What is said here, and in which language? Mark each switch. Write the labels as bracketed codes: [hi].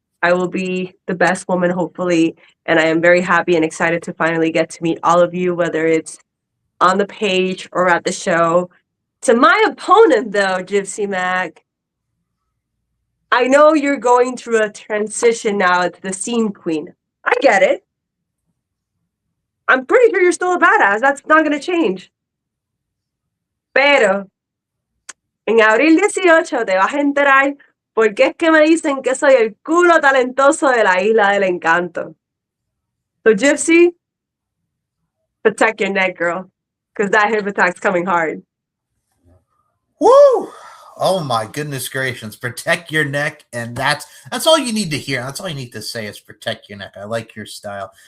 [en] I will be the best woman, hopefully, and I am very happy and excited to finally get to meet all of you, whether it's on the page or at the show. To my opponent, though, Gypsy Mac, I know you're going through a transition now to the scene queen. I get it. I'm pretty sure you're still a badass. That's not going to change. [es] Pero, en abril 18 te vas a enterar porque es que me dicen que soy el culo talentoso de la Isla del Encanto. [en] So, Gypsy, protect your neck, girl, because that hip attack's coming hard. Woo! Oh my goodness gracious. Protect your neck. And that's all you need to hear. That's all you need to say is protect your neck. I like your style.